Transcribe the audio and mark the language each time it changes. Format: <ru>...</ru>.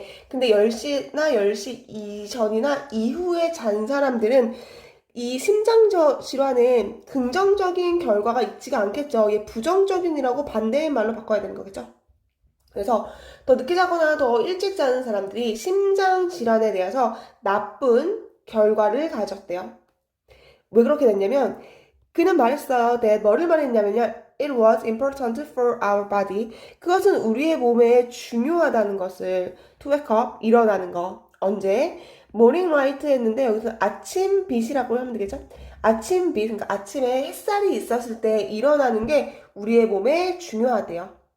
<ko>근데 10시나 10시 이전이나 이후에 잔 사람들은 이 심장 질환에 긍정적인 결과가 있지가 않겠죠. 얘 부정적인이라고 반대의 말로 바꿔야 되는 거겠죠. 그래서 더 늦게 자거나 더 일찍 자는 사람들이 심장 질환에 대해서 나쁜 결과를 가졌대요. 왜 그렇게 됐냐면 그는 말했어요. 뭐를 말했냐면요.</ko> <en>it was important for our body.</en> <ko>그것은 우리의 몸에 중요하다는 것을</ko> <en>to wake up,</en> <ko>일어나는 거. 언제?</ko> <en>morning light</en> <ko>했는데 여기서 아침 빛이라고 하면 되겠죠? 아침 빛, 그러니까 아침에 햇살이 있었을 때 일어나는 게 우리의 몸에 중요하대요.</ko>